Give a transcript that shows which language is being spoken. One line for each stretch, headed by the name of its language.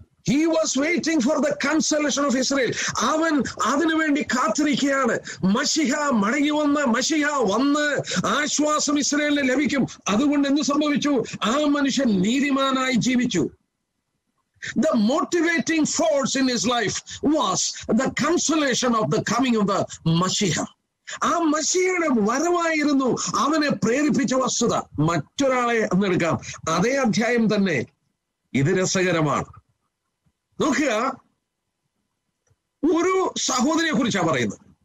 English: He was waiting for the consolation of Israel.
Malayalam: അവൻ അതിനുവേണ്ടി കാത്തിരിക്കുകയാണ്. മശിഹ മടങ്ങി വന്ന്, മശിഹ വന്ന് ആശ്വാസം ഇസ്രായേലിന് ലഭിക്കും. അതുകൊണ്ട് എന്ത് സംഭവിച്ചു? ആ മനുഷ്യൻ നീതിമാനായി ജീവിച്ചു.
English: The motivating force in his life was the consolation of the coming of the Mashiach.
Malayalam: ആ മശിഹയുടെ വരവായിരുന്നു അവനെ പ്രേരിപ്പിച്ച വസ്തുത. മറ്റൊരാളെ എന്നെടുക്കാം, അതേ അധ്യായം തന്നെ. ഇത് രസകരമാണ്. നോക്കുക, ഒരു സഹോദരിയെ കുറിച്ചാണ് പറയുന്നത്.